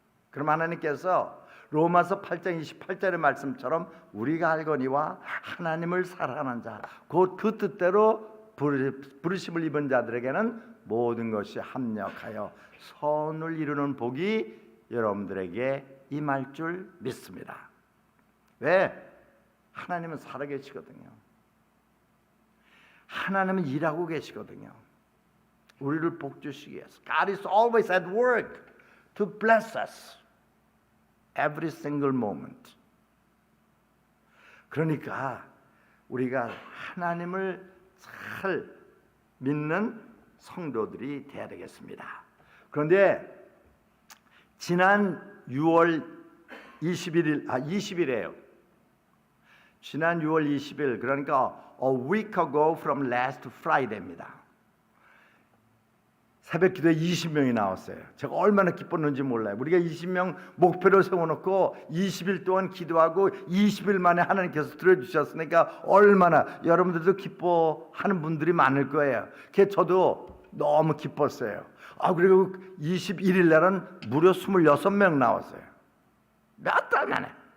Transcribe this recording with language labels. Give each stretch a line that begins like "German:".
Korean: 그럼 하나님께서 로마서 8장 28절의 말씀처럼 우리가 알거니와 하나님을 사랑하는 자 곧 그 뜻대로 부르심을 입은 자들에게는 모든 것이 합력하여 선을 이루는 복이 여러분들에게 임할 줄 믿습니다. 왜? 하나님은 살아계시거든요. 하나님은 일하고 계시거든요. 우리를 복주시기 위해서.
English: God is always at work to bless us every single moment.
Korean: 그러니까 우리가 하나님을 잘 믿는 성도들이 되어야 되겠습니다. 그런데 지난 6월 20일이에요. 지난 6월 20일, 그러니까
English: a week ago from last Friday입니다.
Korean: 새벽 기도에 20명이 나왔어요. 제가 얼마나 기뻤는지 몰라요. 우리가 20명 목표를 세워놓고 20일 동안 기도하고 20일 만에 하나님께서 들어주셨으니까 얼마나 여러분들도 기뻐하는 분들이 많을 거예요. 그래서 저도 너무 기뻤어요. 그리고 21일 날은 무려 26명 나왔어요. 몇 달 만에.